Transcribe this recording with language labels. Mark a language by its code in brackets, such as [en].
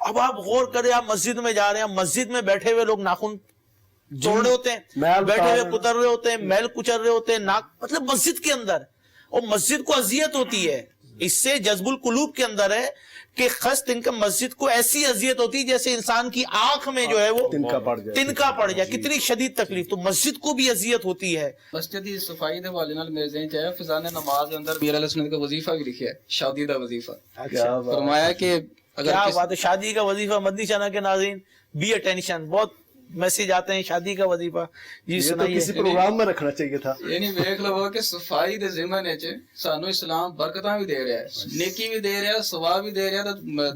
[ur] اب آپ غور کریں, آپ مسجد میں جا رہے ہیں, مسجد میں بیٹھے ہوئے لوگ ناخن توڑ رہے ہوتے ہیں, بیٹھے ہوئے کتر رہے ہوتے ہیں, میل کچر رہے ہوتے ہیں, ناک, مطلب مسجد کے اندر. اور مسجد کو اذیت ہوتی ہے, اس سے جذب القلوب کے اندر ہے کہ خست تنکا, مسجد کو ایسی اذیت ہوتی ہے جیسے انسان کی آنکھ میں جو ہے وہ تنکا پڑ جائے. کتنی شدید تکلیف. تو مسجد کو بھی اذیت ہوتی ہے. [pa] مسجد دی صفائی دے حوالے نال میرے ذہن چ ہے فضان نماز دے اندر [ur] امیر علیہ سنت کا وظیفہ بھی [pa] لکھیا ہے, شادی دا وظیفہ. [ur] فرمایا کہ اگر کیا بات ہے, شادی کا وظیفہ. مدنی چینل کے ناظرین بی اٹینشن, بہت میسج آتے ہیں شادی کا وظیفہ. جی سنائیے. کسی پروگرام میں رکھنا چاہیے تھا. [pa] یعنی ویکھ لو کہ صفائی دے ضمن وچ سانو اسلام برکتاں بھی دے رہا ہے, نیکی بھی دے رہا ہے, ثواب بھی دے رہا ہے,